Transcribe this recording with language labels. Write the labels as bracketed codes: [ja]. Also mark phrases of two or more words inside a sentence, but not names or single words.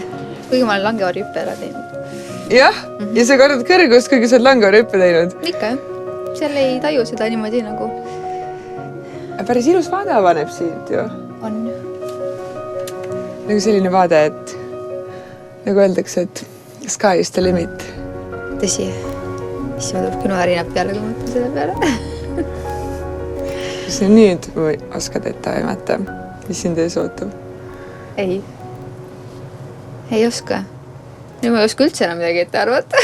[et] Kuigi ma olen langevarjuppe ära teinud. Jah, ja sa kardad kõrgust, kuigi sa oled langevarjuppe teinud. Ikka, jah. Seal ei taju seda niimoodi nagu... Päris ilus vaade avaneb siit ju. On. Nagu selline vaade, et nagu öeldakse, et [en] sky is the limit. [et] Tõsi. Mis ma tuleb küll värinab peale, kui mõtlen selle peale. Kas nüüd oskad ette aimata, mis sind ees ootab? Ei. Ei oska. Nüüd ma ei oska üldse enam midagi ette arvata.